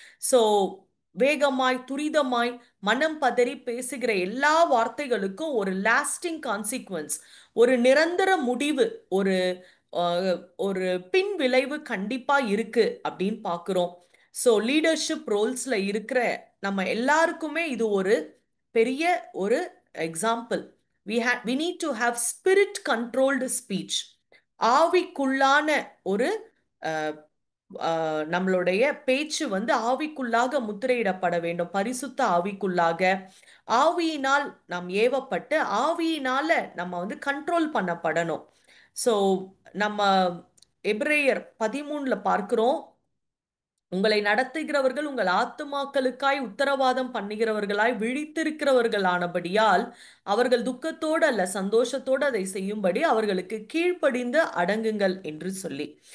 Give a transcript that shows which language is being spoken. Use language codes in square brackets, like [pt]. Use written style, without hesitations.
[ta] So வேகமாய் துரிதமாய் மனம் பதறி பேசுகிற எல்லா வார்த்தைகளுக்கும் ஒரு லாஸ்டிங் கான்சிக்வன்ஸ், ஒரு நிரந்தர முடிவு, ஒரு ஒரு பின் விளைவு கண்டிப்பா இருக்கு அப்படின்னு பார்க்கிறோம். ஸோ லீடர்ஷிப் ரோல்ஸ்ல இருக்கிற நம்ம எல்லாருக்குமே இது ஒரு பெரிய ஒரு example. [en] we need to have spirit controlled speech. [ta] ஆவிக்குள்ளான ஒரு அஹ், நம்மளுடைய பேச்சு வந்து ஆவிக்குள்ளாக முத்திரையிடப்பட வேண்டும், பரிசுத்த ஆவிக்குள்ளாக. ஆவியினால் நாம் ஏவப்பட்டு ஆவியினால நம்ம வந்து கண்ட்ரோல் பண்ணப்படணும். ஸோ நம்ம எபிரேயர் 13 பார்க்கிறோம், உங்களை நடத்துகிறவர்கள் உங்கள் ஆத்துமாக்களுக்காய் உத்தரவாதம் பண்ணுகிறவர்களாய் விழித்திருக்கிறவர்களானபடியால் அவர்கள் துக்கத்தோடு அல்ல சந்தோஷத்தோடு அதை செய்யும்படி அவர்களுக்கு கீழ்ப்படிந்து அடங்குங்கள் என்று சொல்லி.